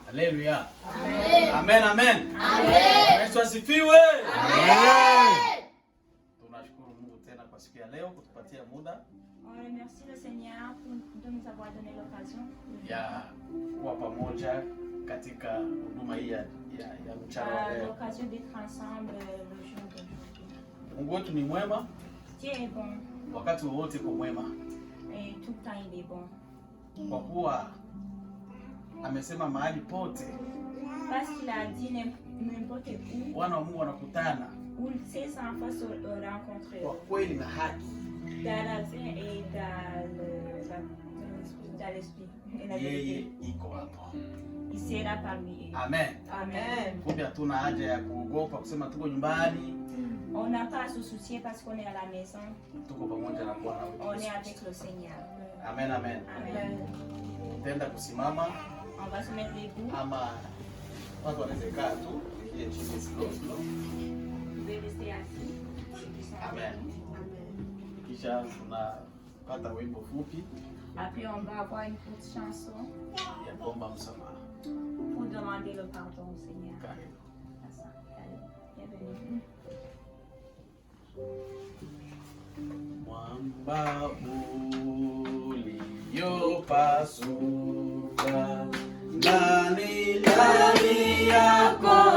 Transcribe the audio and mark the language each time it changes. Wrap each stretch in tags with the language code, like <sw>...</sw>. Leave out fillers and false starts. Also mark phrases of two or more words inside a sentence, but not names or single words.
<sw>Haleluya. Amen, amen. Yesu asifiwe. Tunashukuru Mungu tena kwa siku ya leo kutupatia muda.</sw> <fr>On remercie le Seigneur de nous avoir donné l'occasion</fr> <sw>ya kuwa pamoja katika huduma hii ya mchana wa leo.</sw> <fr>L'occasion d'être ensemble le jour d'aujourd'hui.</fr> <sw>Mungu wetu ni mwema.</sw> <fr>Dieu est bon.</fr> <sw>Wakati wote kwa mwema.</sw> <fr>Et tout le temps il est bon.</fr> <sw>Kwa kuwa amesema mahali pote.</sw> <fr>Parce qu'il a dit n'importe où.</fr> <sw>Wana wa Mungu wanakutana.</sw> <fr>Où ses enfants se rencontrent.</fr> <sw>Kwa kweli na haki.</sw> <fr>Dans la vie et dans l'esprit.</fr> <sw>Yeye iko hapo.</sw> <fr>Il sera parmi eux. Amen. Amen.</fr> <sw>Kumbe hatuna haja ya kuogopa kusema tuko nyumbani.</sw> <fr>On n'a pas à se soucier parce qu'on est à la maison.</fr> <sw>Tuko pamoja na Bwana wetu.</sw> <fr>On est avec le Seigneur. Amen, amen. Amen.</fr> <sw>Tenda kusimama.</sw> <fr>On va se mettre debout.</fr> <sw>Ama watu wanaweza kaa tu ile chini slow.</sw> <fr>Vous pouvez rester assis. Amen.</fr> <sw>Kisha tunapata wimbo fupi.</sw> <fr>Après, on va avoir une petite chanson</fr> <sw>Ya kuomba msamaha.</sw> <fr>pour demander le pardon au Seigneur.</fr> <sw>Karibu.</sw> <fr>Bienvenue.</fr> <sw>Mwamba uliopasuka ndani yako</sw>